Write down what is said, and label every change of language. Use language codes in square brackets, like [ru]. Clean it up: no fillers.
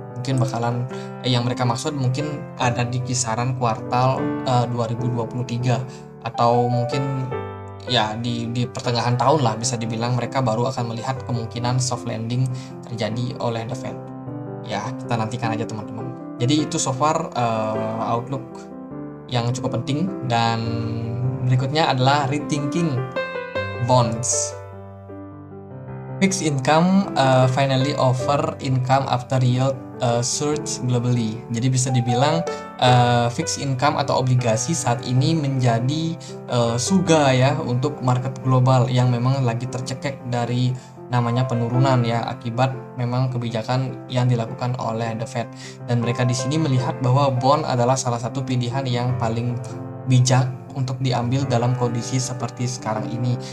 [id] Mungkin bakalan yang mereka maksud mungkin ada di kisaran kuartal 2023, atau mungkin ya di pertengahan tahun lah, bisa dibilang mereka baru akan melihat kemungkinan soft landing terjadi oleh The Fed. Ya, kita nantikan aja teman-teman. Jadi itu so far outlook yang cukup penting. Dan berikutnya adalah rethinking bonds. [en] Fixed income finally offer income after yield surge globally. [id] Jadi bisa dibilang fixed income atau obligasi saat ini menjadi surga ya untuk market global yang memang lagi tercekek dari namanya penurunan ya, akibat memang kebijakan yang dilakukan oleh The Fed. Dan mereka di sini melihat bahwa bond adalah salah satu pilihan yang paling bijak untuk diambil dalam kondisi seperti sekarang ini.